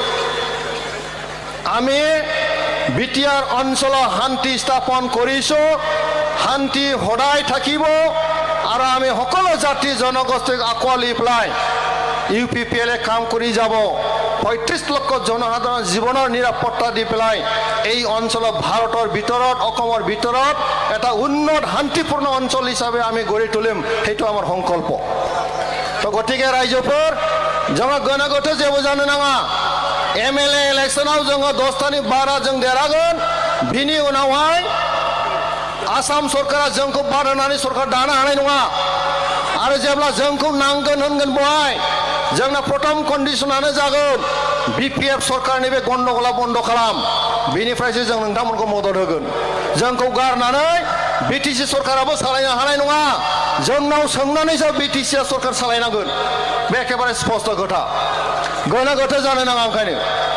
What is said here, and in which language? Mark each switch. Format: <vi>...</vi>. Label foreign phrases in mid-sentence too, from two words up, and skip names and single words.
<as>আমি বিটিআর অঞ্চলত শান্তি স্থাপন কৰিছো শান্তি সদায় থাকিব আৰু আমি সকলো জাতি জনগোষ্ঠীক আঁকোৱালি পেলাই ইউপিপিএলে কাম কৰি যাব 35 লক্ষ জনসাধাৰণৰ জীৱনৰ নিৰাপত্তা দি পেলাই এই অঞ্চলত ভাৰতৰ ভিতৰত অসমৰ ভিতৰত এটা উন্নত শান্তিপূৰ্ণ অঞ্চল হিচাপে আমি গঢ়ি তুলিম সেইটো আমাৰ সংকল্প তো গতিকে ৰাইজৰ</as> <brx>जोङो गोनो गोथो जेबो जानो नाङा एमएलए इलेक्शनाव जोङो 10तानि बारा जों देरहागोन बिनि उनावहाय आसाम सरकारा जोंखौ बाद होनानै सरकार दानो हानाय नङा आरो जेब्ला जोंखौ नांगोन होनगोन बहाय जोंना प्रथम कन्डिशनानो जागोन बिपिएफ सरकारनि बे गन्डगोला बन्द खालाम बेनिफ्रायसो जों नोंथांमोनखौ मदद होगोन जोंखौ गारनानै बिटिसि सरकाराबो सालायनो हानाय नङा जोंनाव सोंनानैसो बिटिसिआ सरकार सालायनांगोन बे एखेबारे स्पष्ट खोथा गोनो गोथो जानो नाङा ओंखायनो</brx>